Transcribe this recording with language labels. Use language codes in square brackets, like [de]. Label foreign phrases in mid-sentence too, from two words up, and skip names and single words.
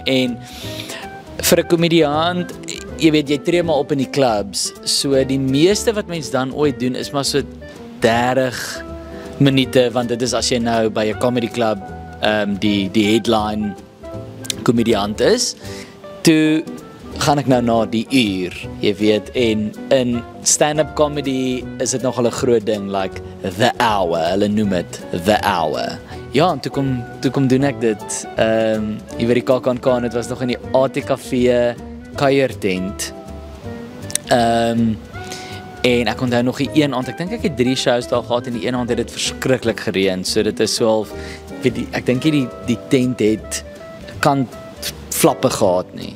[af] En vir 'n komediant, jy weet, jy tree maar op in die clubs, so die meeste wat mens dan ooit doen is maar so 30 minute, want dit is as jy nou by 'n [en] comedy club [af] die headline komediant is. Toe gaan ek nou na die uur, jy weet, en in [en] stand-up comedy [af] is dit nogal 'n groot ding, [en] like the hour, [af] hulle noem dit [en] the hour. [af] Ja, en toe kom doen ek dit, jy weet die KAK&K, en dit was nog in die ATKV kuiertent. En ek onthou nog die een aand, ek dink ek het 3 shows daar gehad, en die een aand het dit verskriklik gereën, so dit is so half, ek dink die tent het kant flappe gehad nie.